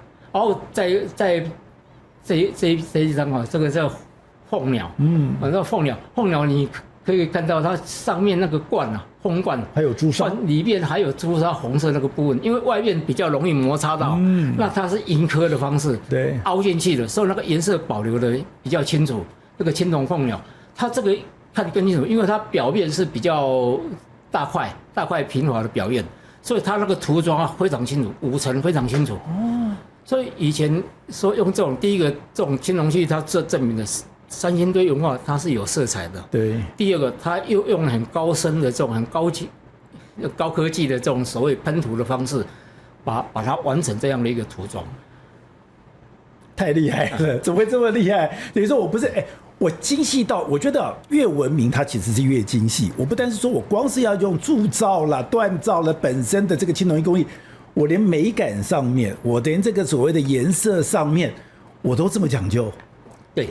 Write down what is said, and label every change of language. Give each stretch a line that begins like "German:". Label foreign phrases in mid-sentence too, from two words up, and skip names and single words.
Chinese: 然後在這一張啊，這個叫鳳鳥，那鳳鳥你可以看到它上面那個冠啊，鳳冠還有朱砂，裡面還有朱砂紅色那個部分，因為外面比較容易摩擦到，那它是銀刻的方式，對，凹進去的，所以那個顏色保留的比較清楚。這個青銅鳳鳥，它這個看得更清楚，因為它表面是比較大塊平滑的表面，所以它那個塗裝啊非常清楚，5層非常清楚。所以以前說用這種第一個這種青銅器，它證明的是。三星堆文化它是有色彩的，對。第二個，它又用了很高深的這種很高科技的這種所謂噴塗的方式，把它完成這樣的一個塗裝，太厲害了！怎麼會這麼厲害？等於說我不是我精細到，我覺得越文明它其實是越精細。我不單是說我光是要用鑄造啦、鍛造了本身的這個青銅器工藝，我連美感上面，我連這個所謂的顏色上面，我都這麼講究，對。